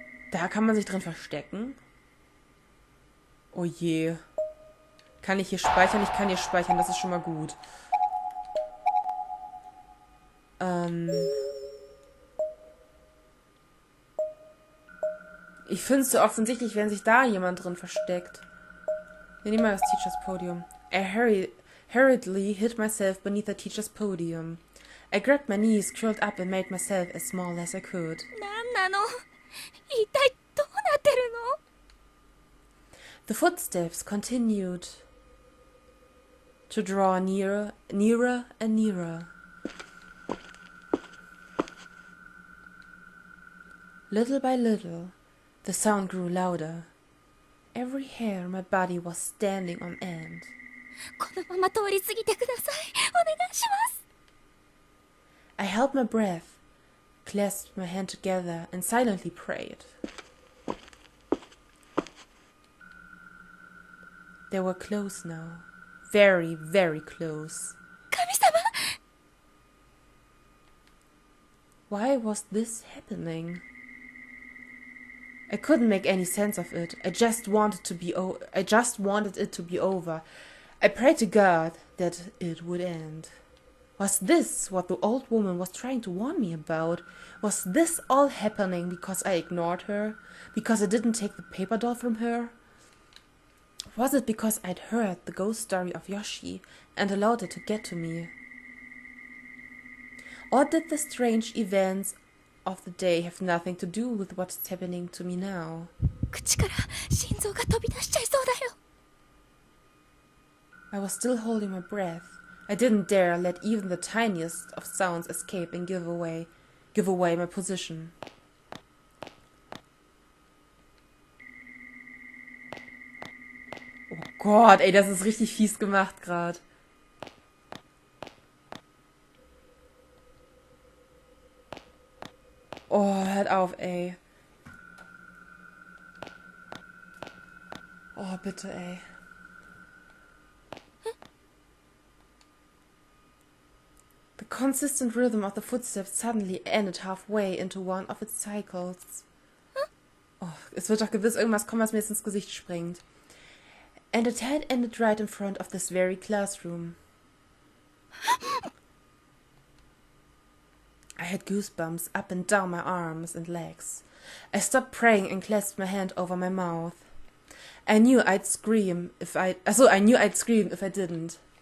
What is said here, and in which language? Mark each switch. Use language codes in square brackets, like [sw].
[de] Da kann man sich drin verstecken. Oh je. Kann ich hier speichern? Ich kann hier speichern, das ist schon mal gut. Ich finde es so offensichtlich, wenn sich da jemand drin versteckt. Wir nehmen mal das Teacher's Podium. [en] I hurriedly hid myself beneath the teacher's podium. I grabbed my knees, curled up and made myself as small as I could. [ja] なんなの？一体どうなってるの？ [en] The footsteps continued to draw nearer, nearer and nearer. Little by little, the sound grew louder. every hair on my body was standing on end. [ja] このまま通り過ぎてください。お願いします。 [en] I held my breath, clasped my hand together, and silently prayed. They were close now. Very, very close. [ja] 神様! [en] Why was this happening? I couldn't make any sense of it. I just wanted it to be over. I prayed to God that it would end. Was this what the old woman was trying to warn me about? Was this all happening because I ignored her? Because I didn't take the paper doll from her? Was it because I'd heard the ghost story of Yoshi and allowed it to get to me? Or did the strange events of the day have nothing to do with what's happening to me now? [ja] 口から心臓が飛び出しちゃいそうだよ。 [en] I was still holding my breath. I didn't dare let even the tiniest of sounds escape and give away my position. [de] Oh Gott, ey, das ist richtig fies gemacht gerade. Oh, hört auf, ey. Oh, bitte, ey. [en] The consistent rhythm of the footsteps suddenly ended halfway into one of its cycles. [de] Oh, es wird doch gewiss irgendwas kommen, was mir jetzt ins Gesicht springt. [en] And it had ended right in front of this very classroom. I had goosebumps up and down my arms and legs. I stopped praying and clasped my hand over my mouth. I knew I'd scream if I didn't.